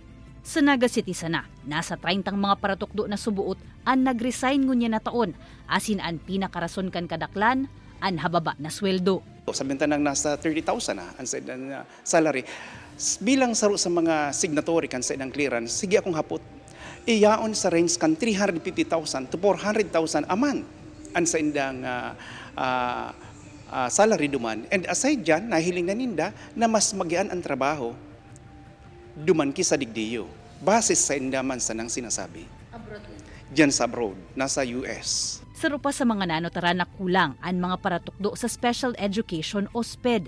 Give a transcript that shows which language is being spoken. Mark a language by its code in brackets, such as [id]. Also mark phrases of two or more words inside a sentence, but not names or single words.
[bik] Sa Naga City sana, nasa 30 mga paratukdo na subuot ang nag-resign ngunya na taon, asin ang pinakarason kan kadaklan, ang hababa na sweldo. [tl] Sabihin nang nasa 30,000 na ang salary. [bik] Bilang saro sa mga signatory kan sa inang clearance, sige akong hapot. Iyaon sa range kan 350,000 to 400,000 [en] a month [bik] ang sa indang salary duman. [en] And aside [bik] dyan, nahiling na ninda na mas magian ang trabaho duman ki sa digdiyo. Basis sa indaman sa nang sinasabi. Abroad. Dyan sa abroad, nasa US. Saro pa sa mga nanotara na kulang ang mga paratukdo sa [en] special education [bik] o SPED.